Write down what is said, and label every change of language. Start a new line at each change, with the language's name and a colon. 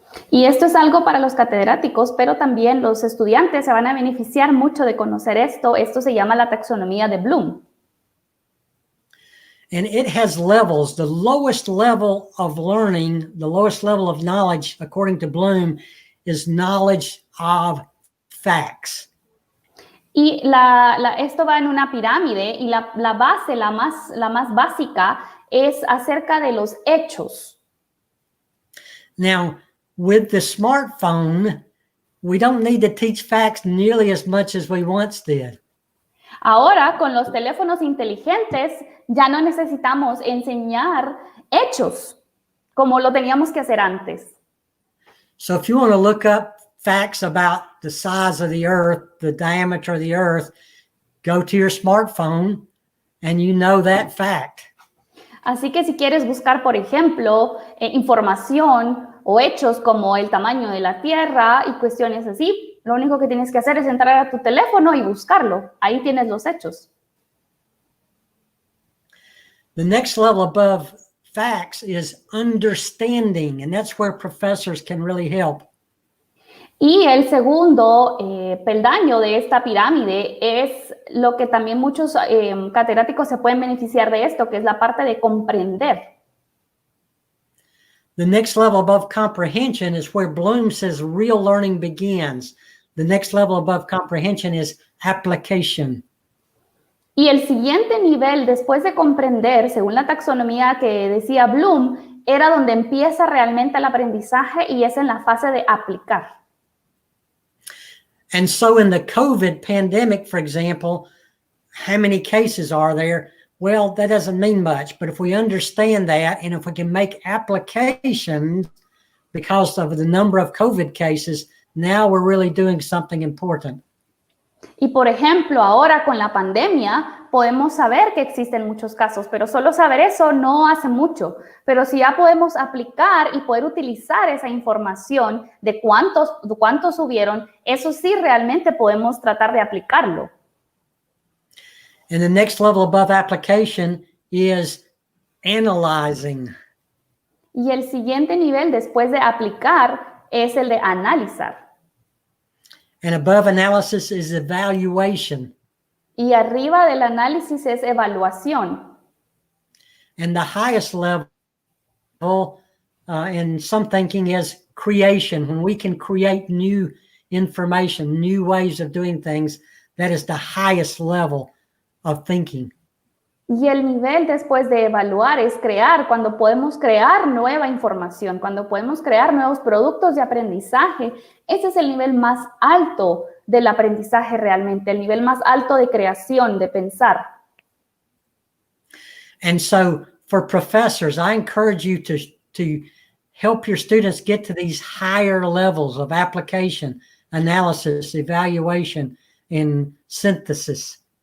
Spanish: Y esto es algo para los catedráticos, pero también los estudiantes se van a beneficiar mucho de conocer esto. Esto se llama la taxonomía de Bloom.
English: And it has levels. The lowest level of learning, the lowest level of knowledge, according to Bloom, is knowledge of facts.
Spanish: Y esto va en una pirámide y la base, la más básica, es acerca de los hechos.
English: Now, with the smartphone, we don't need to teach facts nearly as much as we once did.
Spanish: Ahora, con los teléfonos inteligentes, ya no necesitamos enseñar hechos como lo teníamos que hacer antes.
English: So if you want to look up facts about the size of the earth, the diameter of the earth, go to your smartphone and you know that fact.
Spanish: Así que si quieres buscar, por ejemplo, información o hechos como el tamaño de la Tierra y cuestiones así, lo único que tienes que hacer es entrar a tu teléfono y buscarlo. Ahí tienes los hechos.
English: The next level above facts is understanding, and that's where professors can really help.
Spanish: Y el segundo peldaño de esta pirámide es lo que también muchos catedráticos se pueden beneficiar de esto, que es la parte de comprender.
English: The next level above comprehension is where Bloom says real learning begins. The next level above comprehension is application.
Spanish: Y el siguiente nivel después de comprender, según la taxonomía que decía Bloom, era donde empieza realmente el aprendizaje y es en la fase de aplicar.
English: And so in the COVID pandemic, for example, how many cases are there? Well, that doesn't mean much, but if we understand that and if we can make applications because of the number of COVID cases, now we're really doing something important.
Spanish: Y por ejemplo, ahora con la pandemia podemos saber que existen muchos casos, pero solo saber eso no hace mucho. Pero si ya podemos aplicar y poder utilizar esa información de cuántos hubieron, eso sí realmente podemos tratar de aplicarlo.
English: And the next level above application is analyzing.
Spanish: Y el siguiente nivel después de aplicar es el de analizar.
English: And above analysis is evaluation.
Spanish: Y arriba del análisis es evaluación.
English: And the highest level in some thinking is creation. When we can create new information, new ways of doing things, that is the highest level of thinking.
Spanish: Y el nivel después de evaluar es crear, cuando podemos crear nueva información, cuando podemos crear nuevos productos de aprendizaje. Ese es el nivel más alto del aprendizaje realmente, el nivel más alto de creación, de pensar.
English: And so for professors, I encourage you to help your students get to these higher levels of application, analysis, evaluation, and synthesis.